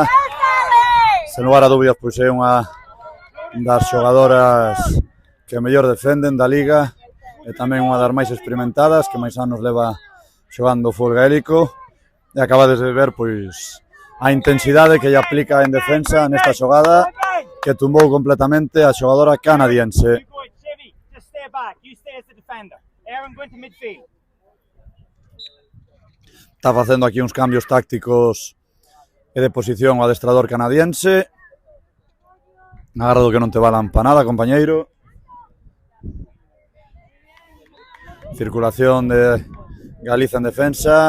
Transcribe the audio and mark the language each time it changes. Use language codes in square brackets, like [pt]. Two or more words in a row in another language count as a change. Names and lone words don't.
[gl] Sen lugar a dúbidas, pois é unha das xogadoras que mellor defenden da liga e tamén unha das máis experimentadas, que máis anos leva xogando fútbol gaélico, e acabades de ver pois a intensidade que lle aplica en defensa nesta xogada que tumbou completamente a xogadora canadiense. [en] You boys, Chevy, just stay back. You stay as the defender. Aaron, go into midfield. [gl] Está facendo aquí uns cambios tácticos e de posición o adestrador canadiense. Agarrado que non te valan pa nada, compañeiro. Circulación de Galiza en defensa.